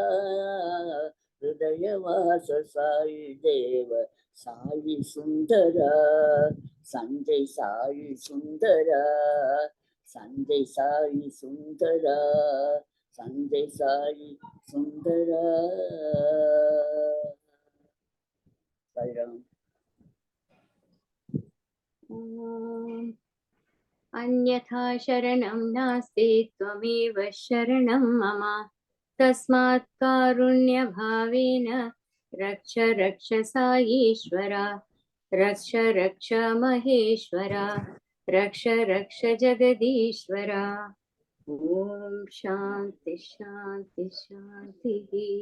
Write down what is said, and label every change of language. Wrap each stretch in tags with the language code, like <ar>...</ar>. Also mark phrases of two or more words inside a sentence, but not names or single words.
<te>హృదయవాస సాయి దేవ సాయి సుందర సంజయ్ సాయి సుందర సంజయ్ సాయి సుందర సంజయ్ సాయి సుందర సాయిరామ్.</te> <sa>ॐ अन्यथा शरणं नास्ति त्वमेव शरणं मम तस्मात् कारुण्यभावेन रक्ष रक्ष साईश्वर रक्ष रक्ष महेश्वर रक्ष रक्ष जगदीश्वर ॐ शान्ति शान्ति शान्तिः</sa>